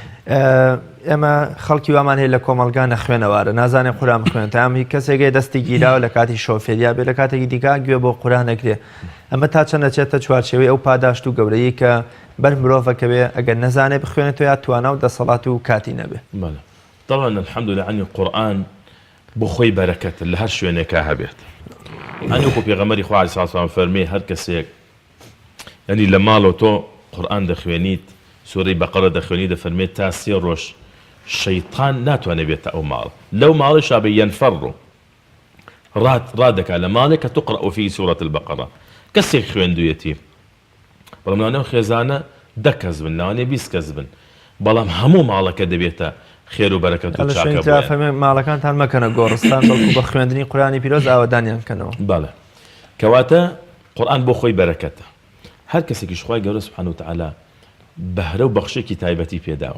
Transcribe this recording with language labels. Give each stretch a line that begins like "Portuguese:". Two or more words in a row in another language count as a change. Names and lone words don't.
Central Kurdish: ئێمە خەڵکی وامان هەیە لە کۆمەلگا نەخوێنەوارە نازانێ قورآن بخوێن تا هەمی کەسێکی دەستی گیراوە لە کاتی شۆفێریا بێ لە کاتێکی دیکە گوێ بۆ قورآن نەگرێ ئەمە تا چەندە چێتە چوارچێوەی ئەو پاداشت و گەورەیی کە بەر مرۆڤەکەوێ ئەگەر نەزانێ بخوێنێتەوە یا توانە و دەسەڵات و کاتی نەبێ.
Arabic: طبعا الحمد لله
Central Kurdish: عنی قورآن بۆ خۆی بەرەکەتە لە هەر شوێنێکە هەبێت. ئەنی وەکو پێغەمبەری خوا
Arabic: عەلەیهی سەڵاتو وەسەلام
Central Kurdish: فەرمێ هەر کەسێک ینی لە ماڵەوە تۆ قورآن دەخوێنیت سوورەی بەقەرە دەخوێنی دەفەرمێت تا 3 ڕۆژ شەیطان ناتوانێت بێتە ئەو ماڵ لەو ماڵیشا بە ينفر ڕادەکا لە ماڵێک کە
Arabic: تقرأ فيه سورة البقرة
Central Kurdish: کەسێک خوێندوویەتی بەڵام لەوانەیە خێزانە 10 کەس بن لەوانەیە 20 کەس بن بەڵام هەموو ماڵەکە دەبێتە خێر و بەرەکەت و چاکە بووە. ماڵەکانتان مەکەنە گۆڕستان بەڵکو بە خوێندنی قورآنی پیرۆز ئاوادانیان کەنەوە. بەڵێ کەواتە قورآن بۆ خۆی بەرەکەتە هەر کەسێکیش خوای گەورە
Arabic: سوبحانه وتعالى
Central Kurdish: بەهرە و بەخشێکی تایبەتی پێداوە.